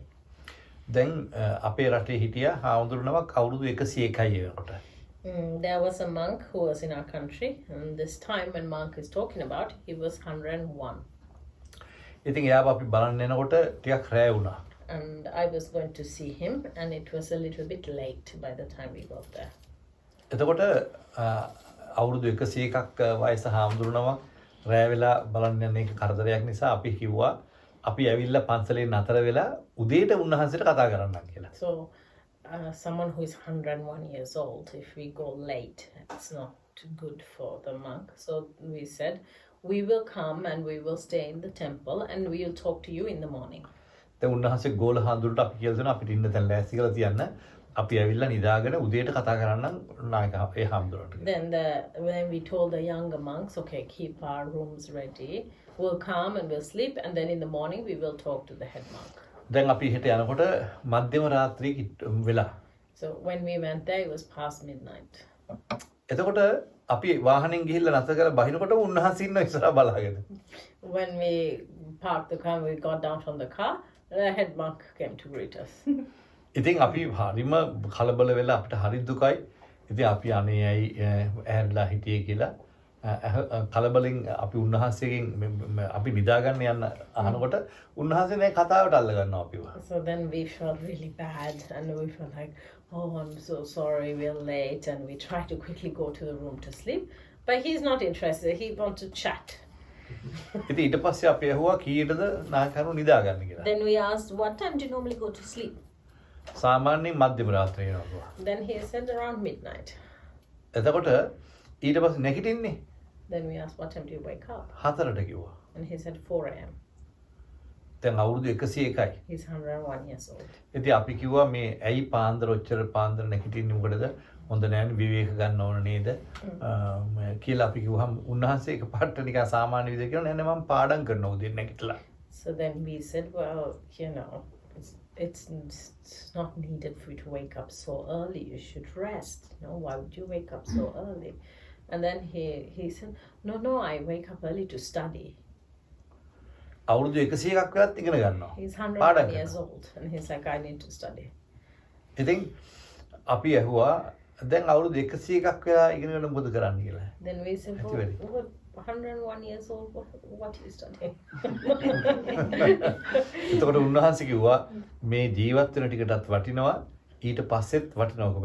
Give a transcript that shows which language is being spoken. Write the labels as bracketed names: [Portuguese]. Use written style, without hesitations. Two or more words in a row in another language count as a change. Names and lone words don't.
[Sinhala] දැන් අපේ රටේ හිටියා හාමුදුරුවනමක් අවුරුදු 101යි වෙනකොට. [English] There was a monk who was in our country, and this time when Monk is talking about, he was 101. [Sinhala] ඉතින් එයාව අපි බලන්න එනකොට ටිකක් රෑ වුණා. [English] And I was going to see him, and it was a little bit late by the time we got there. [Sinhala] එතකොට අවුරුදු 101ක් වයස හාමුදුරුවනමක් රෑ වෙලා බලන්න යන එක කරදරයක් නිසා අපි කිව්වා අපි ඇවිල්ලා පන්සලේ නතර වෙලා උදේට උන්වහන්සේට කතා කරන්නම් කියලා. [English] So someone who is 101 years old, if we go late, it's not good for the monk. So we said, we will come and we will stay in the temple and we will talk to you in the morning. [Sinhala] දැන් උන්වහන්සේ ගෝල හාමුදුරුවන්ට අපි කියලා දෙනවා අපිට ඉන්න තැන ලෑස්ති කරලා තියන්න. අපි ඇවිල්ලා නිදාගෙන උදේට කතා කරන්නම් නායක ඒ හාමුදුරුවන්ට. [English] Then when we told the younger monks, okay, keep our rooms ready, we'll come and we'll sleep, and then in the morning we will talk to the head monk. [Sinhala] දැන් අපි හෙට යනකොට මධ්‍යම රාත්‍රී වෙලා. [English] So when we went there, it was past midnight. [Sinhala] එතකොට අපි වාහනෙන් ගිහිල්ලා නැතර කරලා බහිනකොට උන්වහන්සේ ඉන්න ඉස්සරහා බලාගෙන. [English] When we parked the car, we got down from the car, the head monk came to greet us. [Sinhala] ඉතින් අපි හරිම කලබල වෙලා අපිට හරි දුකයි. ඉතින් අපි අනේ ඇයි ඇහැරලා හිටියේ කියලා කලබලෙන් අපි උන්වහන්සේගෙන් අපි නිදා ගන්න යන අහනකොට උන්වහන්සේ මේ කතාවට අල්ල ගන්නවා අපිව. [English] So then we felt really bad and we felt like, oh, I'm so sorry, we're late, and we tried to quickly go to the room to sleep, but he's not interested. He wants to chat. [Sinhala] ඉතින් ඊට පස්සේ අපි ඇහුවා කීයටද නායකරු නිදා ගන්න කියලා. [English] Then we asked, what time do you normally go to sleep? [Sinhala] සාමාන්‍යයෙන් මධ්‍යම රාත්‍රියේ වෙනවා. [English] Then he said around midnight. [Sinhala] එතකොට ඊට පස්සේ නැගිටින්නේ [English] Then we asked, what time do you wake up? [Sinhala] 4ට කිව්වා. [English] And he said 4 a.m. [Sinhala] දැන් අවුරුදු 101යි. [English] He's 101 years old. [Sinhala] ඉතින් අපි කිව්වා මේ ඇයි පාන්දර ඔච්චර පාන්දර නැගිටින්නේ මොකටද? හොඳ නෑනේ විවේක ගන්න ඕන නේද? කියලා අපි කිව්වහම උන්වහන්සේ එකපාරට නිකන් සාමාන්‍ය විදිහට කියනවා නෑ මම පාඩම් කරනවා උදේ නැගිටලා. [English] So then we said, well, you know, it's not needed for you to wake up so early. You should rest. You know, why would you wake up so early? And then he said, no, I wake up early to study. [Sinhala] අවුරුදු 101ක් වෙලත් ඉගෙන ගන්නවා. [English] He's 101 years old, and he's like, I need to study. [Sinhala] ඉතින් අපි ඇහුවා දැන් අවුරුදු 101ක් වෙලා ඉගෙන ගන්න මොකද කරන්න කියලා. [English] Then we said, well, 101 years old, what are you studying? [Sinhala] එතකොට උන්වහන්සේ කිව්වා මේ ජීවත් වෙන ටිකටත් වටිනවා ඊට පස්සෙත් වටිනවා.